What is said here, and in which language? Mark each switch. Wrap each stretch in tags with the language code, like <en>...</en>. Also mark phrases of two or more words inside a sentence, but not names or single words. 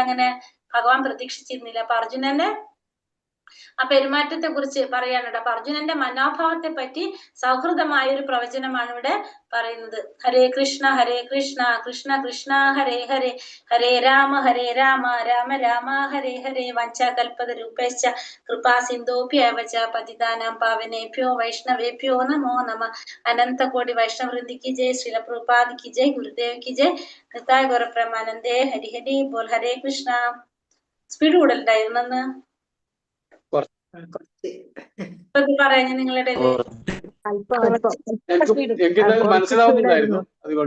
<ml>അങ്ങനെ ഭഗവാൻ പ്രതീക്ഷിച്ചിരുന്നില്ല. അപ്പൊ അർജുനന്റെ ആ പെരുമാറ്റത്തെ കുറിച്ച് പറയാനുണ്ട്. അപ്പൊ അർജുനന്റെ മനോഭാവത്തെ പറ്റി സൗഹൃദമായ ഒരു പ്രവചനമാണ് ഇവിടെ പറയുന്നത്.</ml> <sa>ഹരേ കൃഷ്ണ കൃഷ്ണ കൃഷ്ണ ഹരേ ഹരേ, ഹരേ രാമ രാമ രാമ ഹരേ ഹരേ, വഞ്ചാകൽപതരൂപേശ്ച കൃപാ സിന്ധോഭ്യവച പതിതാനാം പാവനേഭ്യോ വൈഷ്ണവേഭ്യോ നമോ നമ. അനന്തകോടി വൈഷ്ണവൃന്ദിക്ക് ജയ്, ശ്രീല പ്രഭുപാദിക്ക് ജയ്, ഗുരുദേവ്ക്ക് ജയ്, കൃതായ ഗുരുപ്രമാനന്ദേ ഹരി ഹരി ബോൽ. ഹരേ കൃഷ്ണ.</sa> <ml>സ്പീഡ് കൂടുതലുണ്ടായിരുന്നെന്ന് പറയാ നിങ്ങളുടെ മനസ്സിലാവുന്നുണ്ടായിരുന്നു, അതുകൊണ്ട്</ml>